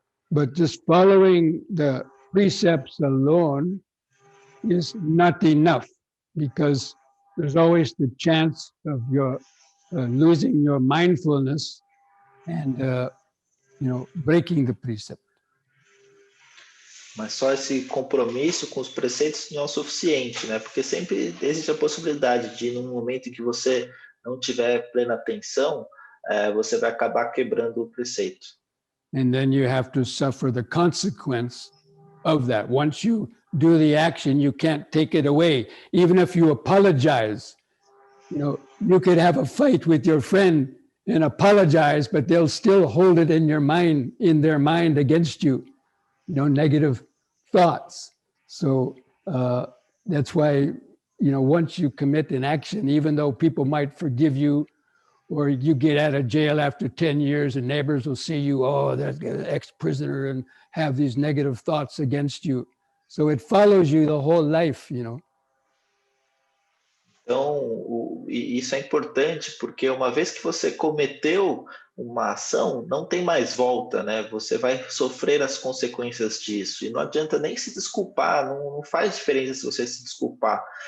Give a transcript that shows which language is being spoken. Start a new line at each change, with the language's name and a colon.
English: But just following the precepts alone is not enough, because there's always the chance of your losing your mindfulness and breaking the precept.
Portuguese: Mas só esse compromisso com os preceitos não é o suficiente, né? Porque sempre existe a possibilidade de, num momento em que você não tiver plena atenção, você vai acabar quebrando o preceito.
English: And then you have to suffer the consequence of that. Once you do the action, you can't take it away. Even if you apologize, you could have a fight with your friend and apologize, but they'll still hold it in their mind against you, negative thoughts. So that's why, once you commit an action, even though people might forgive you, or you get out of jail after 10 years and neighbors will see you, oh, that's an ex-prisoner, and have these negative thoughts against you. So it follows you the whole life,
Portuguese: Então, isso é importante, porque uma vez que você cometeu uma ação, não tem mais volta, né? Você vai sofrer as consequências disso. E não adianta nem se desculpar, não faz diferença se você se desculpar.